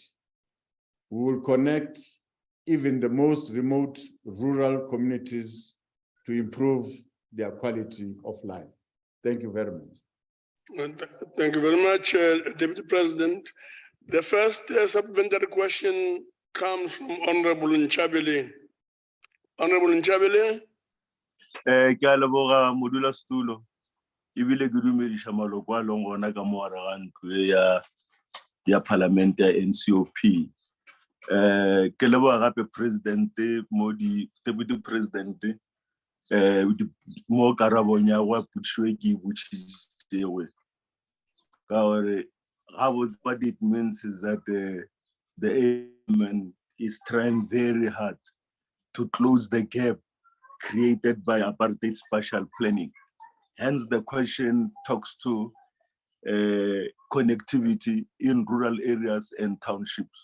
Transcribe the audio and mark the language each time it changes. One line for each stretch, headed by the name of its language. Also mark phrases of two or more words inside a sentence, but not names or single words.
English: We will connect even the most remote rural communities to improve their quality of life. Thank you very much. Thank you very much, Deputy President. The first supplementary question comes from Honorable Nchabele. Honorable Nchabele.
Northern Sotho: Ke a leboga modula stulo. Ibile ke dumedisha maloko a leng gona ka mo gare ga ntlo ya parliament ya NCOP. Ke leboga gape president mo di deputy president mo karabong ya go putshwe ke botšitšewe. Ka gore
English: what it means is that the aim is trying very hard to close the gap created by apartheid spatial planning. Hence, the question talks to connectivity in rural areas and townships.